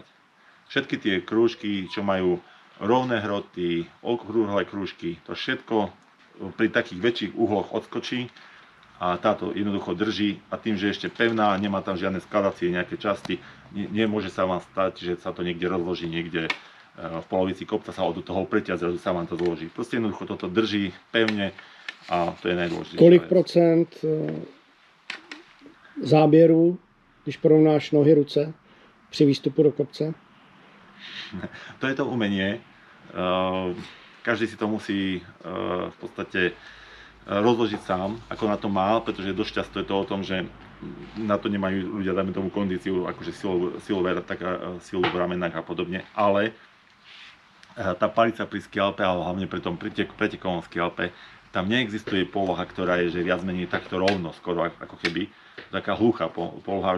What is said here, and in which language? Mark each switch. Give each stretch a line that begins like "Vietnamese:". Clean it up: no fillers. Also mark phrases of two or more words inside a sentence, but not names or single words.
Slovak: Všetky tie krúžky, čo majú rovné hroty, okrúhle krúžky, to všetko pri takých väčších uhloch odskočí a táto jednoducho drží a tým, že je ešte pevná, nemá tam žiadne skladacie nejaké časti, nemôže sa vám stať, že sa to niekde rozloží, niekde v polovici kopca sa od toho pretia, zrazu sa vám to zloží. Proste jednoducho toto drží pevne. A to je najdôležitejšie.
Czech: Kolik procent záběru, když porovnáš nohy, ruce při výstupu do kopce?
Slovak: To je to umenie. Každý si to musí v podstate rozložiť sám, ako na to má, pretože dosť často je to o tom, že na to nemajú ľudia, dajme tomu kondíciu, akože silu v ramenách a podobne, ale tá palica pri skialpe, ale hlavne pri tom pretekovom skialpe, tam neexistuje poloha, ktorá je že viac menej takto rovno, skoro ako keby taká hluchá poloha.